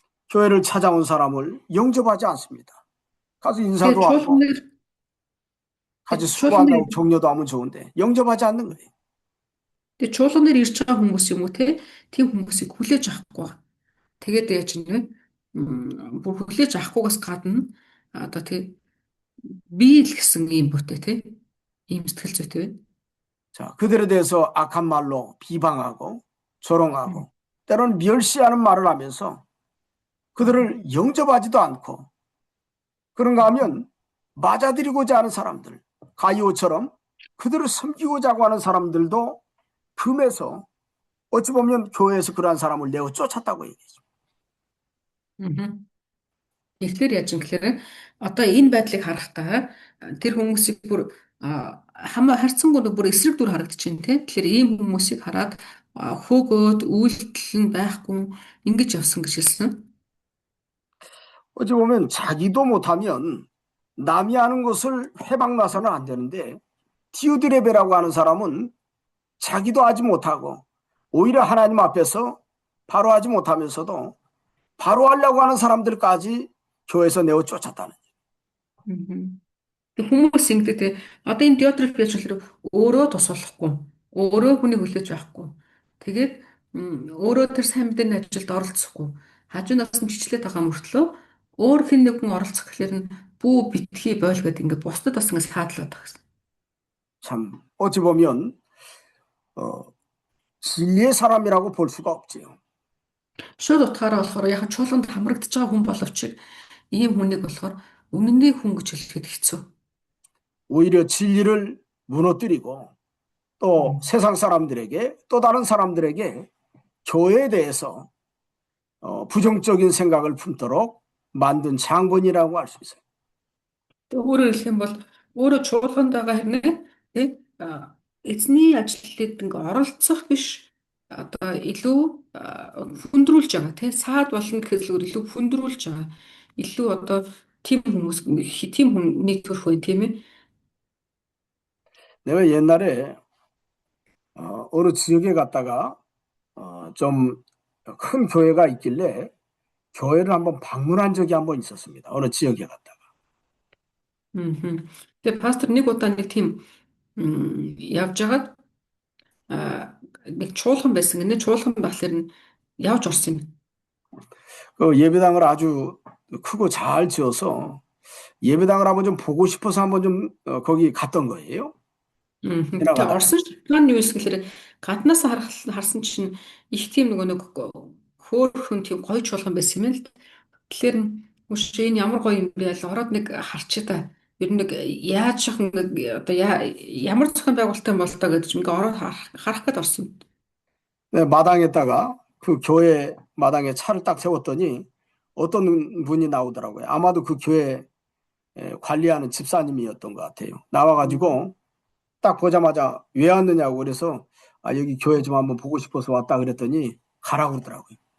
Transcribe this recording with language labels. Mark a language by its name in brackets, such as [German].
[Korean] 교회를 찾아온 사람을 영접하지 않습니다. 가서 인사도 [Mongolian] Тэгээ [Korean] 하고 [Mongolian] чуулганыг [Korean] 같이 [Mongolian] чуулганыг [Korean] 수고한다고 격려도 하면 좋은데 영접하지 않는 거예요. [Mongolian] Тэгээ чуулганаар ирж байгаа хүмүүс юм уу те тийм хүмүүсийг хүлээж авахгүй. Тэгээд яаж юм бэ? Бүр хүлээж авахгүйгаас гадна одоо тий бий л гэсэн юм бүтэй те ийм сэтгэл зүйтэй байна. [Korean] 자, 그들에 대해서 악한 말로 비방하고 조롱하고 때로는 멸시하는 말을 하면서 그들을 영접하지도 않고 그런가 하면 맞아들이고자 하는 사람들, 가이오처럼 그들을 섬기고자 하는 사람들도 금해서 어찌 보면 교회에서 그러한 사람을 내어 쫓았다고 얘기해요. [Mongolian] Тэгэхээр яаж юм гэхээр одоо энэ байдлыг харахтаа тэр хүмүүсийг бүр харьцангуй бүр эсрэг дүр харагдчихээн тий. Тэгэхээр ийм хүмүүсийг хараад хөөгөөд үйлдэл нь байхгүй ингэж явсан гэж хэлсэн. [Korean] 어찌 보면 자기도 못하면 남이 하는 것을 회방나서는 안 되는데 디오드레베라고 하는 사람은 자기도 하지 못하고 오히려 하나님 앞에서 바로 하지 못하면서도 바로 하려고 하는 사람들까지 교회에서 내어 쫓았다는 거예요. [Mongolian] Тэг хүмүүс ингэдэг одоо энэ диотреф гэж болохоор өөрөө тус болохгүй. Өөрөө хүний хүлээж авахгүй. Тэгээд өөрөө тэр сайн мэдээний ажилд оролцохгүй. Хажуунаас нь чичлээд байгаа мөртлөө өөр хэн нэгэн оролцох гэхээр нь бүү битгий бойл гэдэг ингээд бусдад бас ингээд саадлаад байгаа гэсэн. [Korean] 참 어찌 보면 진리의 사람이라고 볼 수가 없지요. [Mongolian] Шууд утгаараа болохоор яг чуулганд хамрагдаж байгаа хүн боловч ийм хүнийг болохоор үнэнний хүн гэж хэлэхэд хэцүү. [Korean] 오히려 진리를 무너뜨리고 또 세상 사람들에게 또 다른 사람들에게 교회에 대해서 부정적인 생각을 품도록 만든 장본이라고 할 수 있어요. [Mongolian] Тэг өөрөөр хэлэх юм бол өөрөө чуулганд байгаа хэрнээ тий эзний ажилд ингээ оролцох биш одоо илүү хүндрүүлж байгаа тий саад болно гэхээс илүү хүндрүүлж байгаа. Илүү одоо тийм хүмүүс тийм хүний төрх бай тийм ээ. [Korean] 내가 옛날에 어느 지역에 갔다가 좀 큰 교회가 있길래 교회를 한번 방문한 적이 한번 있었습니다. 어느 지역에 갔다가. [Mongolian] Тэгээ пастор нэг удаа нэг тийм явж байгаад нэг чуулган байсан. Энэ чуулган болохоор нь явж орсон юм. [Korean] 그 예배당을 아주 크고 잘 지어서 예배당을 한번 좀 보고 싶어서 한번 좀 거기 갔던 거예요. [Mongolian] Тэгээ [Korean] 지나가다가. [Mongolian] Орсын шалтгаан нь юу вэ гэхээр гаднаас харсан чинь их тийм нэг хөөхөн тийм гоё чуулган байсан юм л. Тэгэхээр үгүй энэ ямар гоё юм бэ л ороод нэг харчаа. Ер нь нэг яаж шахын одоо ямар зохион байгуулалттай бол тоо гэдэг чинь ингээ ороод харах гээд орсон. [Korean] 네, 마당에다가 그 교회 마당에 차를 딱 세웠더니 어떤 분이 나오더라고요. 아마도 그 교회 관리하는 집사님이었던 것 같아요. 나와가지고 딱 보자마자 왜 왔느냐고 그래서 여기 교회 좀 한번 보고 싶어서 왔다 그랬더니 가라고 그러더라고요.